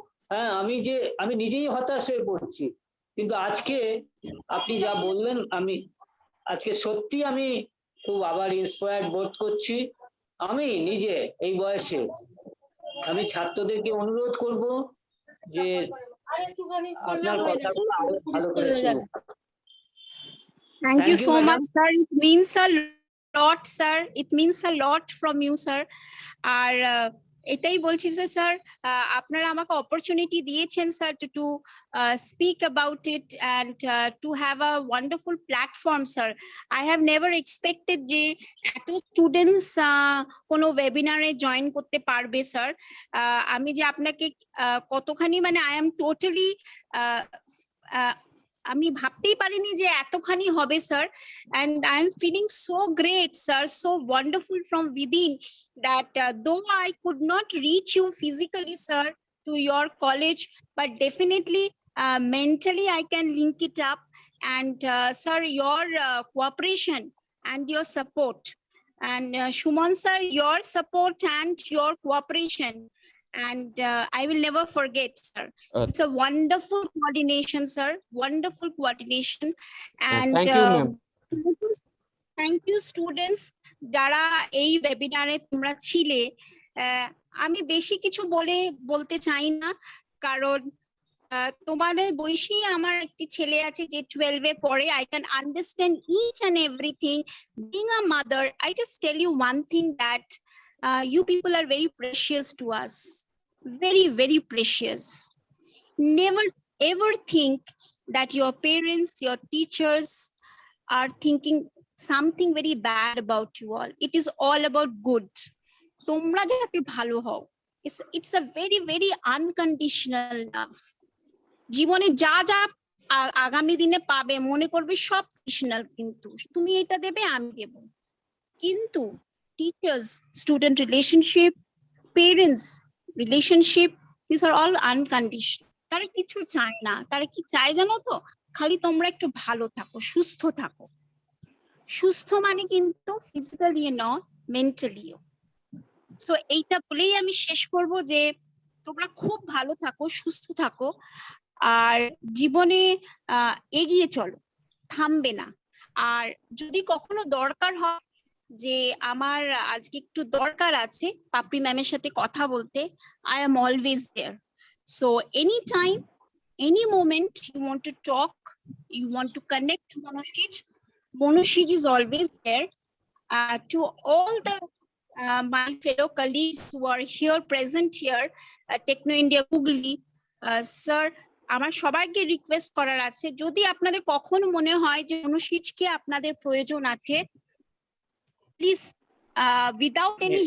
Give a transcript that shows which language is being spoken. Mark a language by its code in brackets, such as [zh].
[bn] হ্যাঁ, আমি নিজেই হতাশ হয়ে পড়ছি। কিন্তু আজকে আপনি যা বললেন, আমি আজকে সত্যি আমি খুব আবার ইন্সপায়ার্ড বোধ করছি। আমি নিজে এই বয়সে আমি ছাত্রদেরকে অনুরোধ করব যে আপনার কথাগুলো আরো ভালো করে শুনুন। [en] Thank you so madam. much, sir. It means a lot, sir. It means a lot from you, sir. [bn] আর এটাই বলছি যে স্যার, আপনারা আমাকে অপরচুনিটি দিয়েছেন sir [en] to speak about it and to have a wonderful platform, [bn] sir. [en] I have never expected [bn] যে এত students কোনো ওয়েবিনারে join করতে পারবে, স্যার। আমি যে আপনাকে কতখানি, মানে [en] I am totally, [bn] আমি ভাবতেই পারিনি যে এতখানি হবে, sir. [en] And I'm feeling so great, sir, so wonderful from within that though I could not reach you physically, sir, to your college, but definitely mentally I can link it up. And sir, your cooperation and your support, and Shumon sir, your support and your cooperation, and I will never forget, sir. It's a wonderful coordination, sir, wonderful coordination. And thank you, ma'am. [bn] Thank you students যারা এই ওয়েবিনারে তোমরা ছিলে। আমি বেশি কিছু বলতে চাই না, কারণ তোমাদের বয়সী আমার একটি ছেলে আছে যে 12 এ পড়ে। [en] I can understand each and everything. Being a mother, I just tell you one thing, that you people are very precious to us, very, very precious. Never ever think that your parents, your teachers are thinking something very bad about you all. It is all about good. [bn] তোমরা যাতে ভালো হও, [en] it's a very, very unconditional love. [bn] জীবনে যা যা আগামী দিনে পাবে মনে করবে সব কন্ডিশনাল, কিন্তু তুমি এটা দেবে আমি দেব, কিন্তু teachers student relationship, parents relationship, [en] This are all unconditional. [bn] তারা কিছু চায় না, তারা কি চায় জানো তো? খালি তোমরা একটু ভালো থাকো, সুস্থ থাকো। সুস্থ মানে কিন্তু ফিজিক্যালি নয়, মেন্টালিও। সো এইটা বলেই আমি শেষ করব যে তোমরা খুব ভালো থাকো, সুস্থ থাকো, আর জীবনে এগিয়ে চলো, থামবে না। আর যদি কখনো দরকার হয় যে আমার আজকে একটু দরকার আছে পাপড়ি ম্যামের সাথে কথা বলতে, [en] I am always there. So anytime, any moment you want to talk, you want to connect to Monoshij is always there. To all the my fellow colleagues who are here, present here, Techno India Hooghly, sir, [bn] আমার সবাইকে request করার আছে, যদি আপনাদের কখনো মনে হয় যে অনুশীজকে আপনাদের প্রয়োজন আছে, [en] please without any